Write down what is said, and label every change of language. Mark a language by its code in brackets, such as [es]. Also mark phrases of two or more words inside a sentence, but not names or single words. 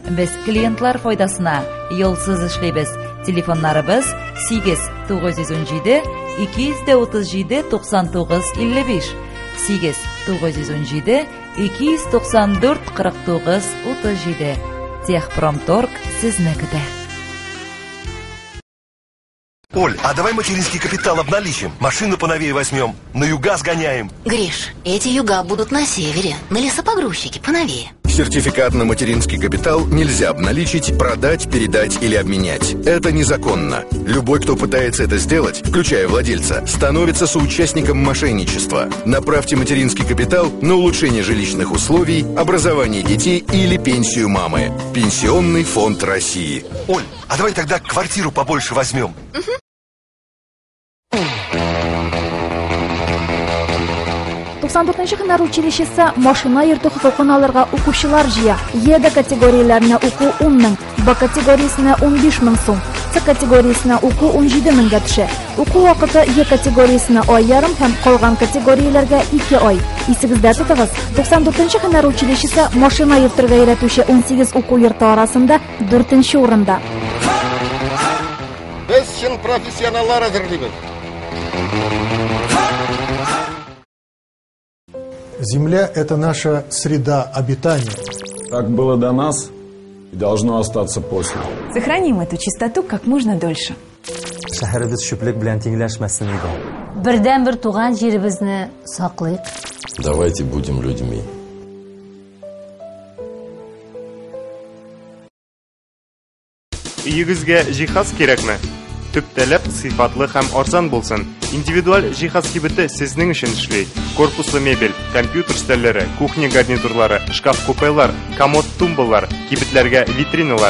[tt] Без клиентлар файдасына юлсыз эшлибез. Телефоннарыбыз 8-917 237 99 55 8-917 294 49 37. Техпромторг сезне көтә. [ru] Оль, а давай материнский капитал обналичим. Машину поновее возьмем, на юга сгоняем. Гриш, эти юга будут на севере, на лесопогрузчике поновее. Сертификат на материнский капитал нельзя обналичить, продать, передать или обменять. Это незаконно. Любой, кто пытается это сделать, включая владельца, становится соучастником мошенничества. Направьте материнский капитал на улучшение жилищных условий, образование детей или пенсию мамы. Пенсионный фонд России. Оль, а давай тогда квартиру побольше возьмем. [tt] 94-нче һөнәр училищесы машина йөртү хокукын алырга укучылар җыя. Е категорияләренә уку 10 мең, Б категориясенә 15 мең сум, С категориясенә уку 17 меңгә төшә. Уку вакыты Е категориясенә ай ярым һәм калган категорияләргә 2 ай. Исегездә тотыгыз. 94-нче һөнәр училищесы машина йөртергә өйрәтүче 18 уку йорты арасында 4-нче урында. Без чын профессионаллар әзерлибез. [ru] Земля – это наша среда обитания. Так было до нас и должно остаться после. Сохраним эту чистоту как можно дольше. [tt] Шәһәребез чүплек белән тиңләшмәсен иде. Бердән-бер туган җиребезне саклыйк. [ru] Давайте будем людьми. [tt] Өегезгә җиһаз кирәкме? Төп таләп сыйфатлы һәм арзан булсын. Индивидуаль җиһаз кибете сезнең өчен эшли. Корпуслы мебель, компьютер өстәлләре, кухня гарнитурлары, шкаф-купелар, комод-тумбалар, кибетләргә витриналар.